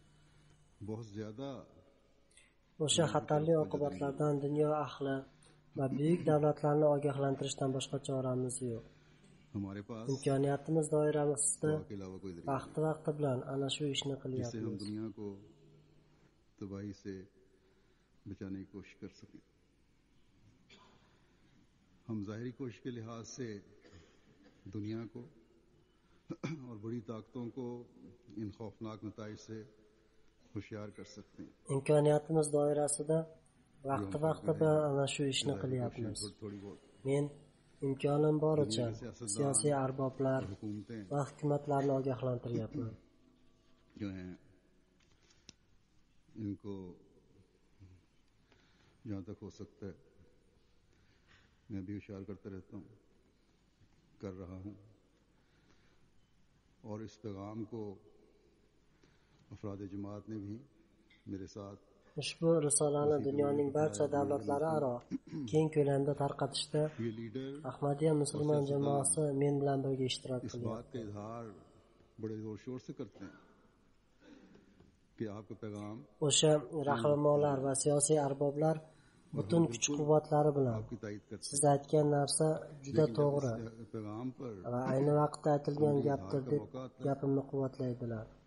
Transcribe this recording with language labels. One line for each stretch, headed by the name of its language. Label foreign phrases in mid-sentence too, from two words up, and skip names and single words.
Uzbek: O'sha xatarli oqibatlardan dunyo ahli va buyuk davlatlarni ogohlantirishdan boshqa choramiz yo'q. Imkoniyatimiz doirasida vaqti bilan ana shu ishni qilyapmiz.
Urdu: ہم ظاہری کوشش کے لحاظ سے دنیا کو اور بڑی طاقتوں کو ان خوفناک نتائج سے ہوشیار کر سکتے ہیں.
Uzbek: Imkoniyatimiz doirasida vaqti bilan ana shu ishni qilyapmiz. Men imkonim boricha siyosiy arboblar va hukumatlarni ogohlantiryapman.
Urdu: ان کو جہاں تک ہو سکتا ہے میں بھی ہوشیار کرتا رہتا ہوں، کر رہا ہوں، اور اس پیغام کو افراد جماعت نے بھی میرے ساتھ
Uzbek: ushbu risolani dunyoning barcha davlatlari aro keng ko'lamda tarqatishda Ahmadiyya musulmon jamoasi men bilan birga ishtirok qilyapti. O'sha rahnamolar va siyosiy arboblar butun kuch-quvvatlari bilan siz aytgan narsa juda to'g'ri va ayni vaqtda aytilgan gapdir deb gapimni quvvatlaydilar.